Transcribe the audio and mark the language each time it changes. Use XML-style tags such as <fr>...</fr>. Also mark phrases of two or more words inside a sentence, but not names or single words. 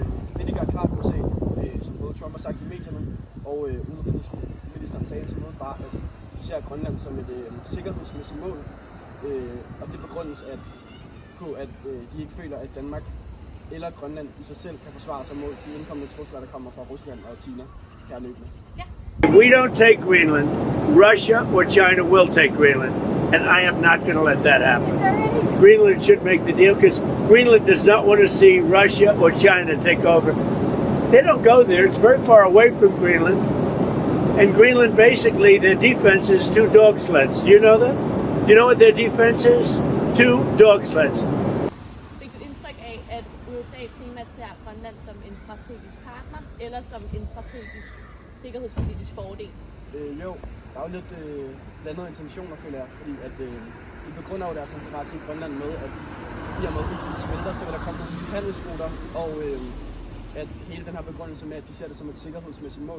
<da>Det ligger klart på USA, som både Trump har sagt i medierne, og udenrigsministeren sagde til mødet var, at de ser Grønland som et sikkerhedsmæssigt mål, og det begrundes på, at de ikke føler, at Danmark eller Grønland i sig selv kan forsvare sig mod de indkommende trusler, der kommer fra Rusland og Kina her løbende. Ja.</da> <en>If we don't take Greenland, Russia or China will take Greenland, and I am not going to let that happen. Greenland should make the deal because Greenland does not want to see Russia or China take over. They don't go there. It's very far away from Greenland. And Greenland, basically, their defense is 2 dog sleds. Do you know that? You know what their defense is? 2 dog sleds.</en> <da>Fik du indtryk af, at USA primært ser Grønland som en strategisk partner, eller som en strategisk sikkerhedspolitisk fordel? Jo, der er jo lidt blandede intentioner, føler jeg, fordi at de begrunder jo deres interesse i Grønland med, at i og med isen smelter, så vil der komme nogle nye handelsruter, og at hele den her begrundelse med, at de ser det som et sikkerhedsmæssigt mål.</da>